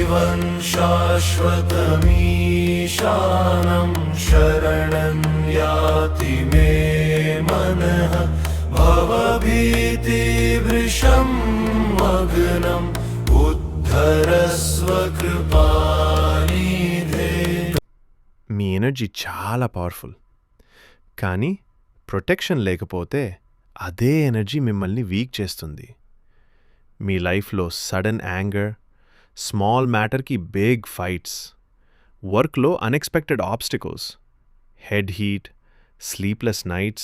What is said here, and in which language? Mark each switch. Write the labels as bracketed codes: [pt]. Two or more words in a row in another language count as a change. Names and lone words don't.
[sa] सदाशिवं शाश्वतमीशानं शरणं याति मे मनः भवभीतिवृषं मग्नम् उद्धरस्व कृपानिधे। [te] మీ ఎనర్జీ చాలా పవర్ఫుల్, కానీ ప్రొటెక్షన్ లేకపోతే అదే ఎనర్జీ మిమ్మల్ని వీక్ చేస్తుంది. మీ లైఫ్లో [en] sudden anger, small matterki big fights, worklo unexpected obstacles, head heat, sleepless nights.